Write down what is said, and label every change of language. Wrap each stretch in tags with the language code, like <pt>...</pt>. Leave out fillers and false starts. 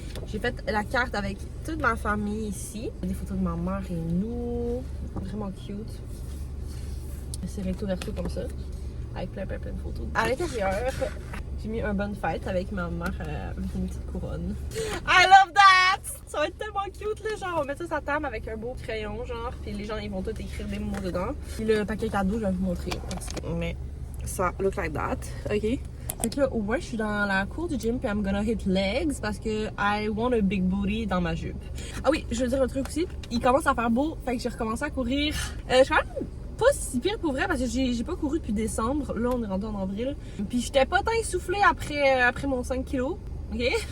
<fr>J'ai fait la carte avec toute ma famille ici. Des photos de ma mère et nous. Vraiment cute. C'est recto verso comme ça. Avec plein de photos. À l'intérieur, j'ai mis un bonne fête avec ma mère avec une petite couronne.</fr> <en>I love that!</en> <fr>Ça va être tellement cute, là. Genre, on va mettre ça sur la table avec un beau crayon, genre. Puis les gens, ils vont tous écrire des mots dedans. Puis le paquet cadeau, je vais vous montrer. Mais ça</fr> <en>look like that, ok?</en> <fr>Fait que là, au moins, je suis dans la cour du gym, puis</fr> <en>I'm gonna hit legs</en> <fr>parce que</fr> <en>I want a big booty</en> <fr>dans ma jupe. Ah oui, je veux dire un truc aussi. Il commence à faire beau, fait que j'ai recommencé à courir. Je suis quand même pas si pire pour vrai parce que j'ai pas couru depuis décembre. Là, on est rendu en avril. Puis j'étais pas tant essoufflée après mon 5 kilos, ok?</fr>